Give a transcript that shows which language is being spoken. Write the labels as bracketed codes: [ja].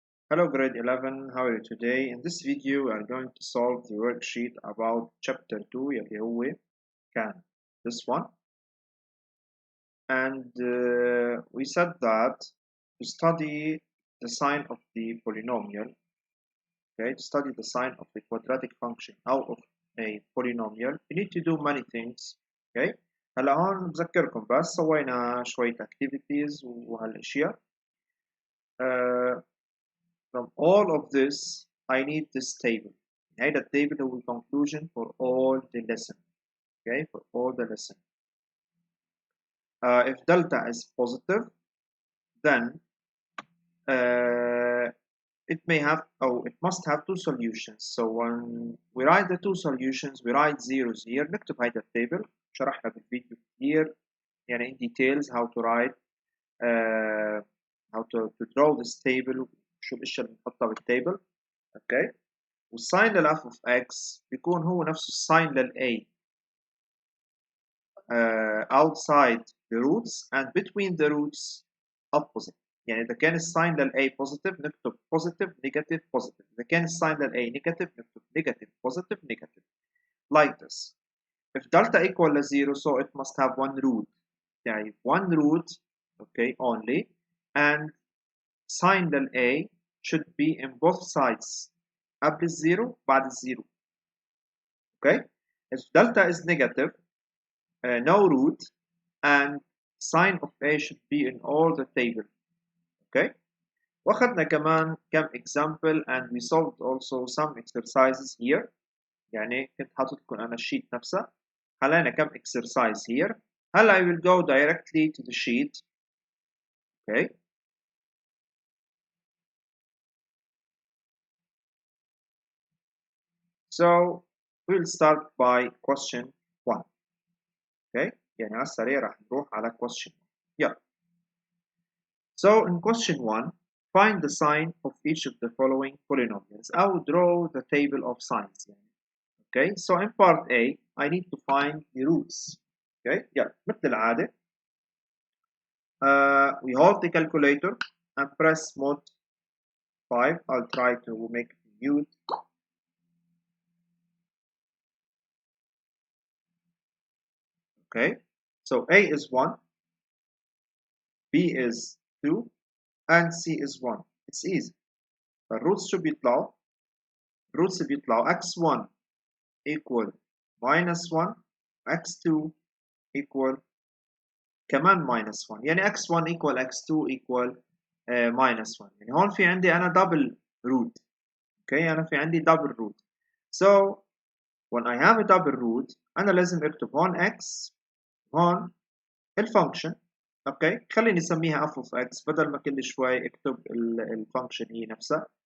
[en] Hello grade 11, how are you today? In this video we are going to solve the worksheet about chapter 2 [ar] اللي هو كان [en] this one, and we said that to study the sign of the polynomial, okay, to study the sign of the quadratic function out of a polynomial we need to do many things. [ar] Okay, هلا هون بذكركم بس سوينا شوية activities وهالاشياء. [en] From all of this, I need this table. [ar] هيدا التable هو [en] conclusion for all the lesson. Okay, for all the lesson. If delta is positive, then it may have, it must have two solutions. So when we write the two solutions, we write zeros here. [ar] نكتب هيدا التable. شرحنا بالفيديو كتير يعني [en] in details how to write, how to draw this table. [ar] شو الاشياء اللي بنحطها بالتable. Okay. والساين للاف اوف اكس بيكون هو نفسه الساين للاي [en] outside the roots and between the roots opposite. [ar] يعني إذا كان الساين للاي positive نكتب positive negative positive. إذا كان الساين للاي negative نكتب negative positive negative. [en] Like this. If delta equal to 0, so it must have one root. يعني one root, okay, only, and sign للاي should be in both sides. [ar] قبل الزيرو بعد الزيرو. [en] Okay, if delta is negative, no root, and sign of A should be in all the table. Okay, [ar] واخدنا كمان كم [en] example and we solved also some exercises here. [ar] يعني كنت حاطط لكم أنا الشيت نفسها. حلينا كم [en] exercise here. [ar] هلا [en] I will go directly to the sheet. Okay. So we'll start by question 1. Okay. [ar] يعني على السريع راح نروح على question 1. [en] Yeah. So in question 1, find the sign of each of the following polynomials. I will draw the table of signs. Okay, so in part A, I need to find the roots. Okay, yeah, [ar] مثل العادة. [en] We hold the calculator and press mode 5. I'll try to make it mute. Okay, so A is 1, B is 2, and C is 1. It's easy. [ar] الروتس شو بيطلعوا؟ الروتس بيطلعوا x1 equal minus 1, x2 equal كمان minus 1. يعني x1 equal x2 equal minus 1. يعني هون في عندي أنا double root. Okay, أنا في عندي double root. [en] So when I have a double root [ar] أنا لازم أكتب هون x هون الفانكشن. اوكي خليني اسميها f of x بدل ما كل شوي اكتب الفانكشن هي نفسها.